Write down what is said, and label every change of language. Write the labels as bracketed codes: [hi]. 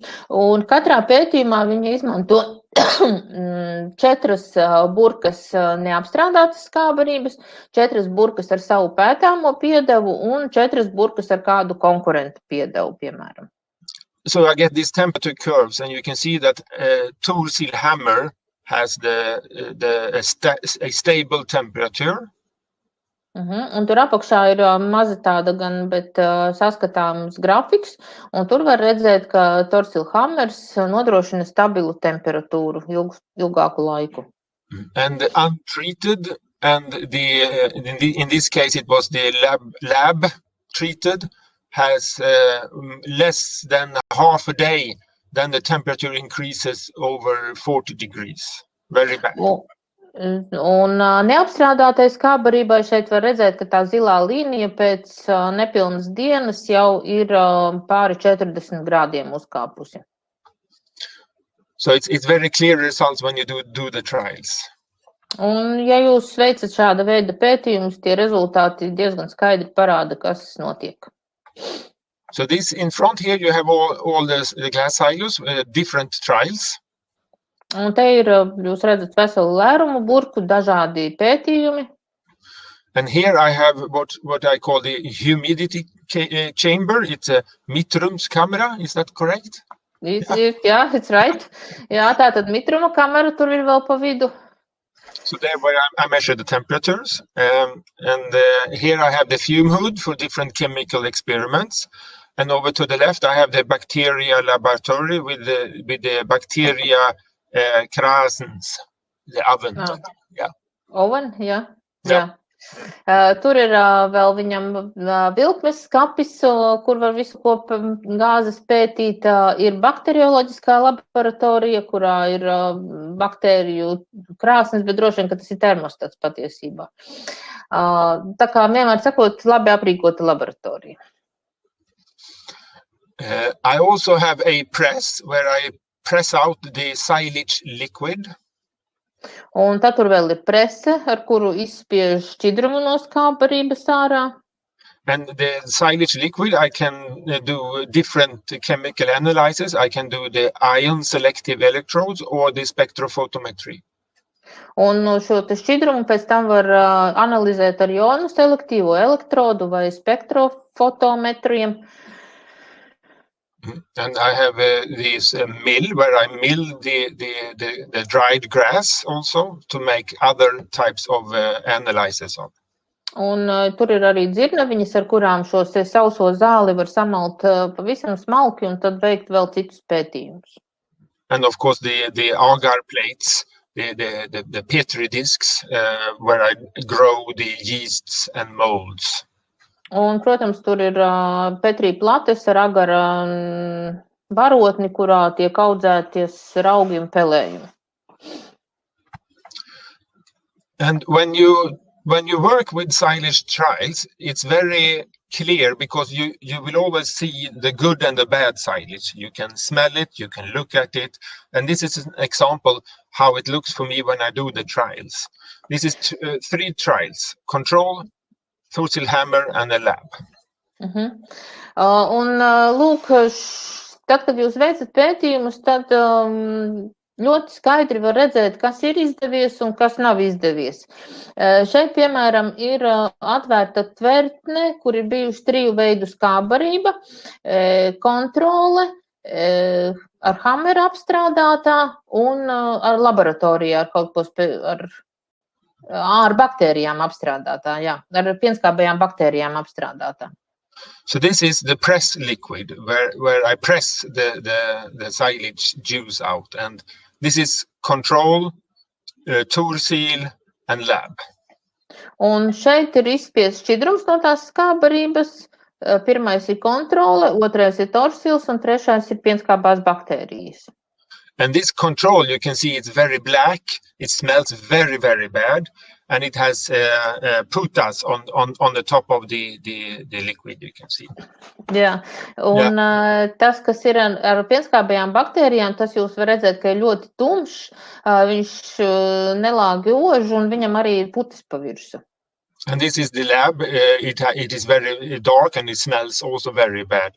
[lv] Un katrā pētījumā viņi izmanto 4 burkas neapstrādātas skābarības, 4 burkas ar savu pētāmo piedevu un 4 burkas ar kādu konkurentu piedevu, piemēram. [en] So I get these temperature curves, and you can see that tool seal hammer has a stable temperature. [lv] Un tur apakšā ir maza tāda gan, bet saskatāms grafiks, un tur var redzēt, ka Torsil hammers nodrošina stabilu temperatūru ilgāku laiku. [en] And untreated, and in this case it was the lab treated, has less than half a day, then the temperature increases over 40 degrees. Very bad. [lv] Un neapstrādātais skābarībai šeit var redzēt, ka tā zilā līnija pēc nepilnas dienas jau ir pāri 40 grādiem uzkāpusi. [en] So it's very clear results when you do the trials. [lv] Un ja jūs veicat šāda veida pētījumus, tie rezultāti diezgan skaidri parāda, kas notiek. [en] So this in front here you have all the glass silos, different trials. [lv] Un te ir, jūs redzat, veselu lērumu burku, dažādi pētījumi. [en] And here I have what I call the humidity chamber. It's a mitrums camera, is that correct? Yeah, it's right. [lv] Jā, tātad mitruma kamera tur ir vēl pa vidu. [en] So there where I measure the temperatures, and here I have the fume hood for different chemical experiments, and over to the left I have the bacteria laboratory with the bacteria krāsns, the oven. Yeah. [lv] Oven, jā. Tur ir vēl viņam vilkmes skapis, kur var visu kopu gāzes pētīt. Ir bakterioloģiskā laboratorija, kurā ir baktēriju krāsnes, bet droši vien, ka tas ir termostats patiesībā. Tā kā vienmēr sakot, labi aprīkota laboratorija. [en] I also have a press where I press out the silage liquid. [lv] Un tad tur vēl ir prese, ar kuru izspiež šķidrumu no skābarības ārā. [en] And the silage liquid, I can do different chemical analysis. I can do the ion selective electrodes or the spectrophotometry. [lv] Un šo te šķidrumu pēc tam var analizēt ar jonu selektīvo elektrodu vai spektrofotometriem. [en] And I have this mill where I mill the dried grass also to make other types of analysis on. [lv] Un tur ir arī dzirnaviņas, ar kurām šos sauso zāli var samalt pavisam smalki un tad veikt vēl citus pētījumus. [en] And of course the agar plates, the Petri discs where I grow the yeasts and molds. [lv] Un, protams, tur ir Petri plates ar agara barotni, kurā tiek audzēties raugi un pelējumi. [en] And when you work with silage trials, it's very clear because you will always see the good and the bad silage. You can smell it, you can look at it, and this is an example how it looks for me when I do the trials. This is 3 trials: control, Thursil hammer, and a lab. [lv] Un lūk, tad, kad jūs veicat pētījumus, tad ļoti skaidri var redzēt, kas ir izdevies un kas nav izdevies. Šeit, piemēram, ir atvērta tvertne, kur ir bijuši 3 veidu skābarība, kontrole, ar hammeru apstrādātā un ar laboratorijā, ar kaut ko ar baktērijām apstrādātā, jā, ar pienskābajām baktērijām apstrādātā. [en] So this is the press liquid where I press the silage juice out, and this is control, Thursil, and lab. [lv] Un šeit ir izspiest šķidrums no tās skābarības. Pirmais ir kontrole, otrais ir Thursils un trešais ir pienskābās baktērijas. [en] And this control, you can see it's very black, it smells very, very bad, and it has putas on the top of the liquid, you can see. [lv] Jā, un tas, kas ir ar pienskābajām baktērijām, tas jūs var redzēt, ka ir ļoti tumšs, viņš nelāgi ož, un viņam arī ir putas pa virsu. [en] And this is the lab. It is very dark and it smells also very bad.